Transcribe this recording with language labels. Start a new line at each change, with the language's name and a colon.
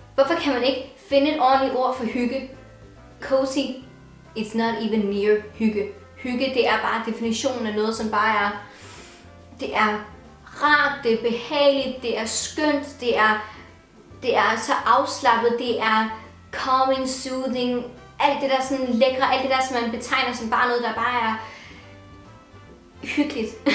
Danish: Hvorfor kan man ikke finde et ordentligt ord for hygge?
English: Cozy, it's not even near hygge.
Danish: Hygge, det er bare definitionen af noget, som bare er... Det er rart, det er behageligt, det er skønt, det er så afslappet, det er
English: calming, soothing,
Danish: alt det der sådan lækre, alt det der, som man betegner som bare noget, der bare er hyggeligt.